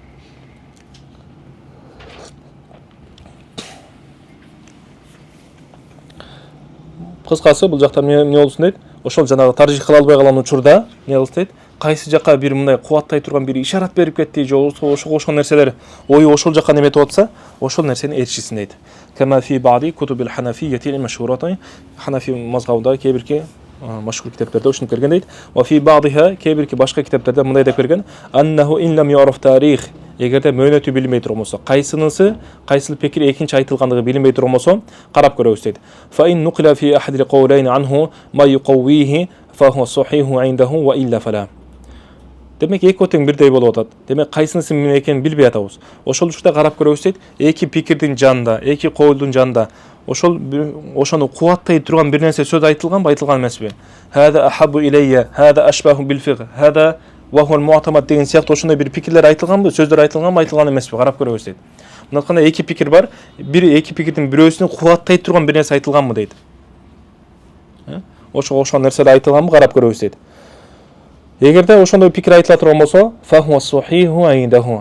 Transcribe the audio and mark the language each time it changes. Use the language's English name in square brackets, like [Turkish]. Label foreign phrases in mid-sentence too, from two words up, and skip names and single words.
[Kyrgyz] Кыскасы бул жакта эмне болсун дейт? Ошол жанагы таржих кыла албай калган учурда эмне кылсын дейт? Кайсы жакка бир мындай кубаттай турган бир ишарат берип кетти, же ошого окшогон нерселер ою ошол жакка неметип атса, ошол нерсени эрчисин дейт. [Arabic] كما في بعض كتب الحنفية المشهورة, [Kyrgyz] Ханафи мазхабында кээ-бирки машгур китептерде ушуну берген дейт. [Arabic] وفي بعضها [Kyrgyz] кээ-бирки башка китептерде мындай деп берген: [Arabic] أنه إن لم يعرف تاريخ, [Kyrgyz] эгерде мөөнөтү билинбей турмаса, кайсынысы, кайсыл пикир экинчи айтылгандыгы билинбей турмаса, карап көрөбүз дейт. [Arabic] فإن نقل في أحد القولين عنه ما يقويه فهو صحيح عنده وإلا فلا. [Kyrgyz] Демек эки тең бирдей болуп атат. Демек кайсынысы эмне экенин билбей атабыз. Ошол учурда карап көрөбүз дейт. Эки пикирдин жанында, эки коулдун жанында ошону кубаттай турган бир нерсе сөз айтылганбы, айтылган эмеспи? [Arabic] هذا أحب إلي، هذا أشبه بالفقه، هذا وهو معتمد [Kyrgyz] деген сыяктуу ошондой бир пикирлер айтылганбы, сөздөр айтылганбы, айтылган эмеспи? Карап көрөбүз дейт. Мындай эки пикир бар. Эки пикирдин бирөөсүнө кубаттай турган бир нерсе айтылганбы дейт. Ошол нерселер айтылганбы, карап көрөбүз дейт. Эгерде ошондой пикир айтыла турган болсо, [Arabic] فهو صحيح عنده.